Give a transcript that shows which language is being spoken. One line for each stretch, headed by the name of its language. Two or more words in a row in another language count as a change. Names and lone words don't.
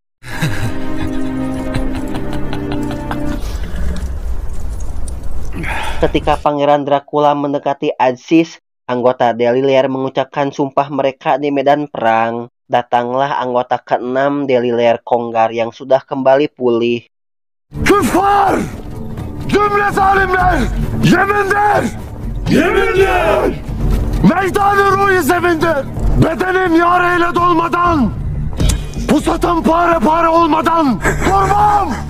Indonesian: Ketika Pangeran Dracula mendekati Adsis, anggota Delilair mengucapkan sumpah mereka di medan perang. Datanglah anggota ke-6 Delilair Konggar yang sudah kembali pulih.
Turkish: Küffar! Cümle zalimler! Yemindir! Yemindir! Meydanı ruhi zemindir! Bedenim yareyle dolmadan! Pusatım pare pare olmadan! Durmam!